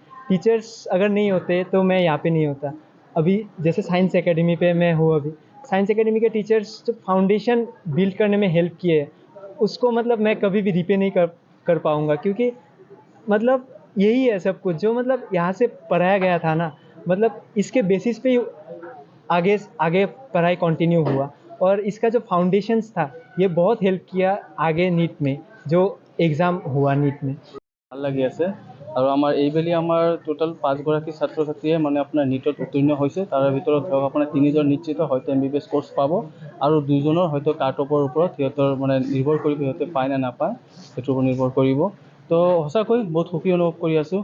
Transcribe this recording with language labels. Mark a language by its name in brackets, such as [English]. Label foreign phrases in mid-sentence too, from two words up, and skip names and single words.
[Hindi] टीचर्स अगर नहीं होते तो मैं यहाँ पे नहीं होता। अभी जैसे साइंस एकेडमी पे मैं हूँ अभी, साइंस एकेडमी के टीचर्स जो [English] foundation build [Hindi] करने में हेल्प किए, उसको मतलब मैं कभी भी रिपे नहीं कर कर पाऊँगा, क्योंकि मतलब यही है सब कुछ जो मतलब यहाँ से पढ़ाया गया था ना, मतलब इसके बेसिस पे ही आगे आगे पढ़ाई कंटिन्यू हुआ। और इसका जो फाउंडेशंस था, ये बहुत हेल्प किया आगे नीट में, जो एग्ज़ाम हुआ नीट में। [Assamese] ভাল লাগি আছে আৰু আমাৰ এইবেলি আমাৰ টোটাল 5গৰাকী ছাত্ৰ ছাত্ৰীয়ে মানে আপোনাৰ নীটত উত্তীৰ্ণ হৈছে। তাৰে ভিতৰত ধৰক আপোনাৰ 3জন নিশ্চিত হয়তো MBBS কোৰ্চ পাব আৰু 2জনৰ হয়তো [English] cut offৰ [Assamese] ওপৰত সিহঁতৰ মানে নিৰ্ভৰ কৰিব, সিহঁতে পায় নে নাপায় সেইটোৰ ওপৰত নিৰ্ভৰ কৰিব। তো সঁচাকৈ বহুত সুখী অনুভৱ কৰি আছোঁ।